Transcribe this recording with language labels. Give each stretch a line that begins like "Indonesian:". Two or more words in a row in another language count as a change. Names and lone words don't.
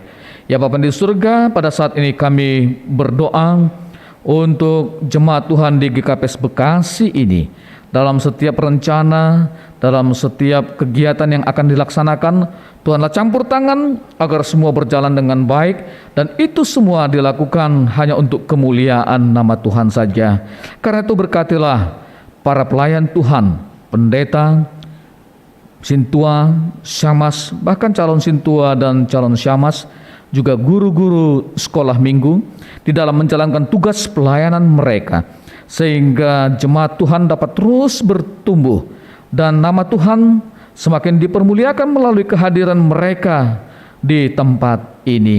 Indonesian: Ya Bapa di surga, pada saat ini kami berdoa untuk jemaat Tuhan di GKPS Bekasi ini, dalam setiap rencana, dalam setiap kegiatan yang akan dilaksanakan, Tuhanlah campur tangan agar semua berjalan dengan baik, dan itu semua dilakukan hanya untuk kemuliaan nama Tuhan saja. Karena itu berkatilah para pelayan Tuhan, pendeta, sintua, syamas, bahkan calon sintua dan calon syamas, juga guru-guru sekolah minggu di dalam menjalankan tugas pelayanan mereka, sehingga jemaat Tuhan dapat terus bertumbuh dan nama Tuhan semakin dipermuliakan melalui kehadiran mereka di tempat ini.